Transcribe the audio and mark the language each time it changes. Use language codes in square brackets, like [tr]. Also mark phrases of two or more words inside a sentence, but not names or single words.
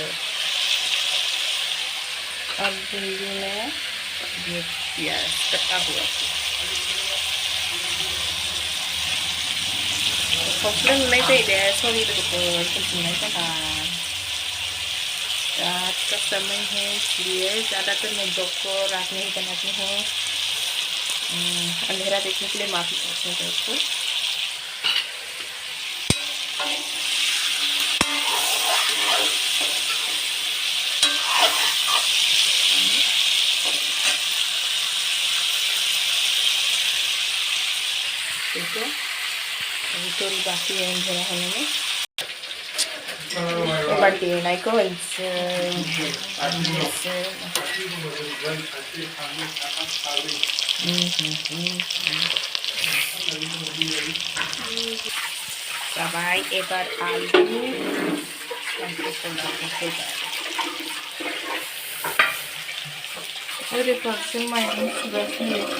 [hi] अब बिदिनो ये प्याज कटा हुआ [brx] खौसले नुनाय जायो दे सरि लोगोफोर खोन्थिनाय जाहा [hi] रात का समय है इसलिए ज़्यादातर मैं ब्लॉग को रात में ही बनाती हूँ अंधेरा देखने के लिए माफ़ी चाहती हूँ दोस्तों देखो अभी थोड़ी बाकी है अंधेरा होने में [brx] एबार देनायखौ होनोसै जाबाय एबार आलु खांख्रिखलाखौ होबाय ओरै फारसे माइरं सुगासिनो